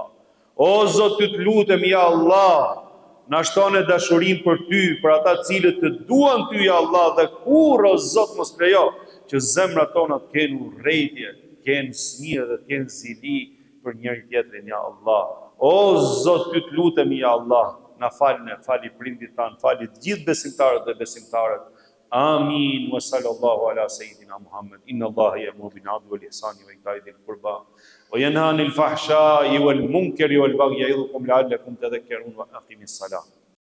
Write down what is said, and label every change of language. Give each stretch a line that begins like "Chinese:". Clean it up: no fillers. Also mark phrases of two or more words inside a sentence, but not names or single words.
Albanian: O Zot, ty të lutem,
Arabic: يا الله,
Albanian: na shtone dashurinë për ty, për ata cilët të duan ty,
Arabic: يا الله,
Albanian: dhe kur, o Zot, mos lejo që zemrat tona të kenë urrejtje, të kenë smije dhe të kenë zili për njëri tjetrin,
Arabic: يا الله.
Albanian: O Zot, ty të lutem,
Arabic: يا الله,
Albanian: na falni, fali prindit tanë, fali të gjithë besimtarët dhe besimtarët,
Arabic: آمين وصلى الله على سيدنا محمد إن الله يأمر بالعدل والإحسان وإيتاء ذي القربى وينهى عن الفحشاء والمنكر والبغي يعظكم لعلكم تذكرون وأقم الصلاة